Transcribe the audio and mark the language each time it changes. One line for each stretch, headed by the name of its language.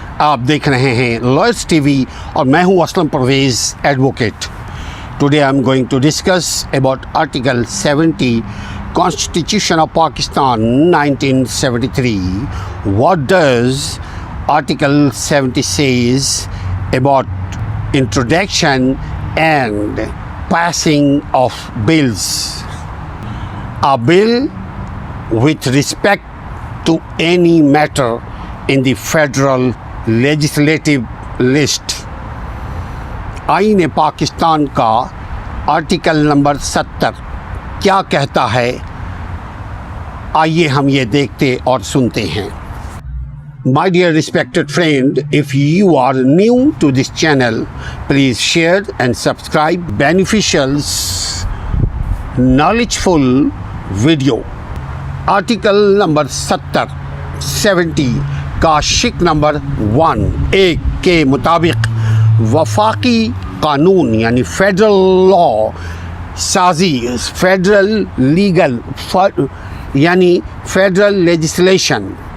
Urdu: آپ دیکھ رہے ہیں لائرز ٹی وی اور میں ہوں Aslam Pervez advocate.
English: Today I am going to discuss about article 70 Constitution of Pakistan 1973. What does Article 70 says about introduction and passing of bills? A bill with respect to any matter in the federal legislative list.
Urdu: آئین پاکستان کا article number 70 کیا کہتا ہے؟ آئیے ہم یہ دیکھتے اور سنتے ہیں.
English: My dear respected friend, if you are new to this channel, please share and subscribe beneficial, knowledgeful video.
Urdu: Article number 70 کا شق نمبر 1 کے مطابق وفاقی قانون یعنی فیڈرل لا سازی، فیڈرل لیگل یعنی فیڈرل لیجسلیشن،